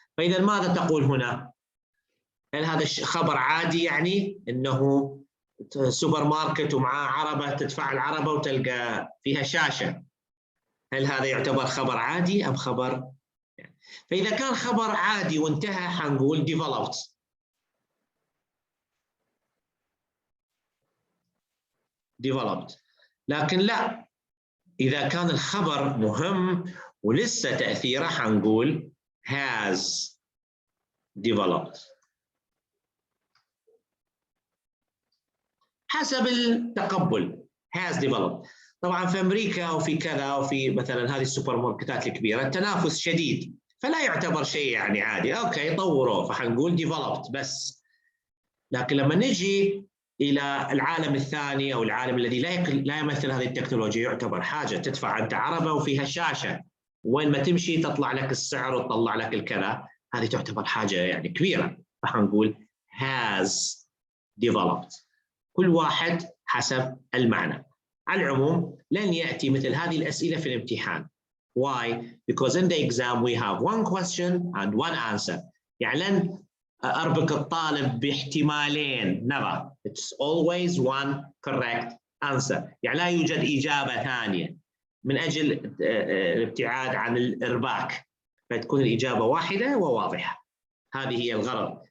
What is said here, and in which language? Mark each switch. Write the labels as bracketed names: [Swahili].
[Arabic] فإذا ماذا تقول هنا؟ هل هذا خبر عادي؟ يعني إنه سوبر ماركت ومعاه عربة، تدفع العربة وتلقى فيها شاشة، هل هذا يعتبر خبر عادي أم خبر؟ فإذا كان خبر عادي وانتهى حنقول developed. لكن لا، إذا كان الخبر مهم ولسه تأثيره حنقول [English] has developed. [Arabic] حسب التقبل [English] has developed. [Arabic] طبعا في أمريكا وفي كذا وفي مثلا هذه السوبر ماركتات الكبيرة التنافس شديد، فلا يعتبر شيء يعني عادي. أوكي طوروه فحنقول developed بس. لكن لما نجي إلى العالم الثاني أو العالم الذي لا يمثل هذه التكنولوجيا، يعتبر حاجة تدفع أنت عربة وفيها شاشة، وين ما تمشي تطلع لك السعر وتطلع لك الكذا، هذه تعتبر حاجة يعني كبيرة، فحنقول [English] has developed. [Arabic] كل واحد حسب المعنى. على العموم لن يأتي مثل هذه الأسئلة في الامتحان. [English] Why? Because in the exam we have one question and one answer. [Arabic] يعني لن أربك الطالب باحتمالين. [English] Never. It's always one correct answer. [Arabic] يعني لا يوجد إجابة ثانية من أجل الابتعاد عن الإرباك، فتكون الإجابة واحدة وواضحة. هذه هي الغرض.